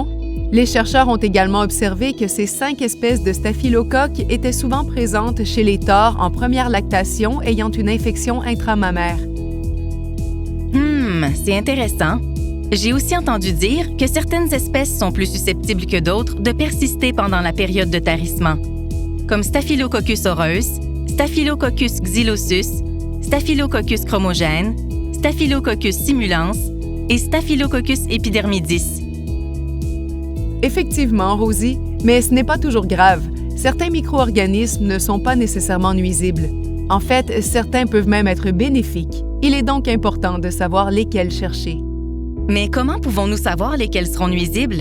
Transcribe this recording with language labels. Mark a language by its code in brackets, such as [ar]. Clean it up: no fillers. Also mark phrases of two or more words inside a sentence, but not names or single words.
[fr] Les chercheurs ont également observé que ces 5 espèces de staphylocoque étaient souvent présentes chez les taures en première lactation ayant une infection intramammaire. C'est intéressant. J'ai aussi entendu dire que certaines espèces sont plus susceptibles que d'autres de persister pendant la période de tarissement, comme Staphylococcus aureus, Staphylococcus xylosus, Staphylococcus chromogène, Staphylococcus simulans et Staphylococcus epidermidis. Effectivement, Rosie, mais ce n'est pas toujours grave. Certains micro-organismes ne sont pas nécessairement nuisibles. En fait, certains peuvent même être bénéfiques. Il est donc important de savoir lesquels chercher. Mais comment pouvons-nous savoir lesquels seront nuisibles?